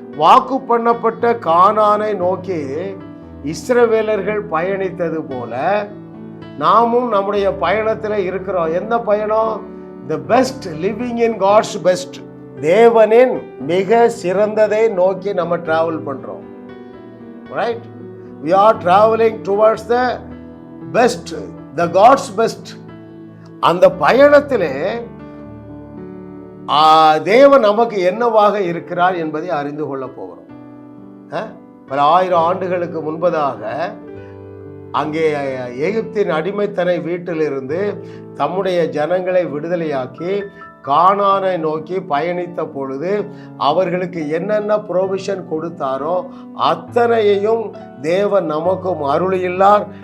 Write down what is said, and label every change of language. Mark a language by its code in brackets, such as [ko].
[ta] வாக்கு பண்ணப்பட்ட கானானை நோக்கி இஸ்ரவேலர்கள் பயணித்தது போல நாமும் நம்முடைய பயணத்தில் இருக்கிறோம். எந்த பயணம்? [en] The best, living in God's best. [ta] தேவனின் மிக சிறந்ததை நோக்கி நம்ம டிராவல் பண்றோம். [en] Right? We are traveling towards the best, the God's best. [ta] அந்த பயணத்திலே தேவன் நமக்கு என்னவாக இருக்கிறார் என்பதை அறிந்து கொள்ள போகிறோம். பல ஆயிரம் ஆண்டுகளுக்கு முன்பதாக அங்கே எகிப்தின் அடிமைத்தனை வீட்டிலிருந்து தம்முடைய ஜனங்களை விடுதலையாக்கி கானானை நோக்கி பயணித்த பொழுது அவர்களுக்கு என்னென்ன ப்ரொவிஷன் கொடுத்தாரோ அத்தனையையும் தேவன் நமக்கும் அருளியுள்ளார்.